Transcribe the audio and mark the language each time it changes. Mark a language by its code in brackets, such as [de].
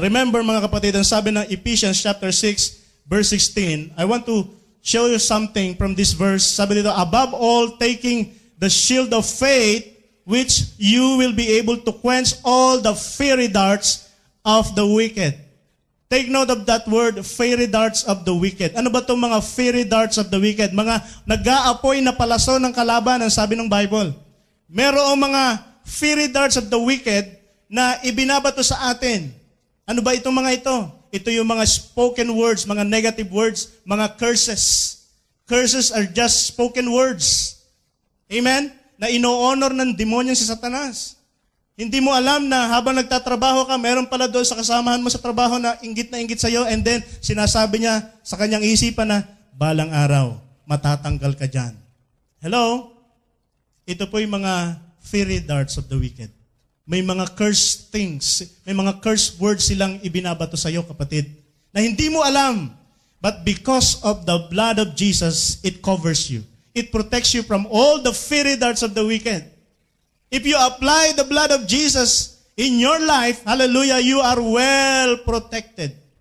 [en] Remember, [tl] mga kapatid, ang sabi ng [en] Ephesians chapter 6, verse 16, I want to show you something from this verse. [tl] Sabi dito, [en] above all, taking the shield of faith, which you will be able to quench all the fiery darts of the wicked. Take note of that word, fiery darts of the wicked. [tl] Ano ba itong mga fiery darts of the wicked? Mga nag-aapoy na palaso ng kalaban, ang sabi ng Bible. Merong mga fiery darts of the wicked na ibinabato sa atin. Ano ba itong mga ito? Ito yung mga spoken words, mga negative words, mga curses. [en] Curses are just spoken words. Amen? [tl] Na ino-honor ng demonyo si Satanas. Hindi mo alam na habang nagtatrabaho ka, meron pala doon sa kasamahan mo sa trabaho na inggit sa'yo, and then sinasabi niya sa kanyang isipan na, balang araw, matatanggal ka dyan. Hello? Ito po yung mga fiery darts of the wicked. May mga cursed things, may mga cursed words silang ibinabato sa iyo, kapatid, na hindi mo alam. [en] But because of the blood of Jesus, it covers you. It protects you from all the fiery darts of the wicked. If you apply the blood of Jesus in your life, hallelujah, you are well protected.